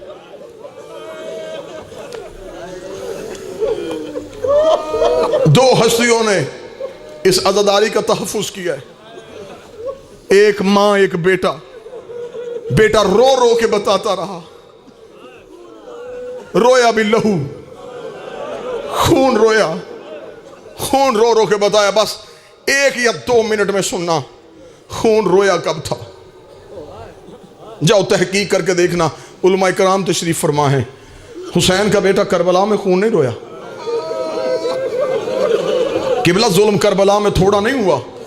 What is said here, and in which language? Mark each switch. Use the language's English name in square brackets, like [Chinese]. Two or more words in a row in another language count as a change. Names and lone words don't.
[Urdu] دو ہستیوں نے اس عزاداری کا تحفظ کیا ہے، ایک ماں ایک بیٹا. بیٹا رو رو کے بتاتا رہا، رویا بھی لہو، خون رویا، خون رو رو کے بتایا. بس 1 یا 2 منٹ میں سننا خون رویا کب تھا. جاؤ تحقیق کر کے دیکھنا، علماء کرام تشریف فرما ہیں. حسین کا بیٹا کربلا میں خون نہیں رویا. قبلہ ظلم کربلا میں تھوڑا نہیں ہوا.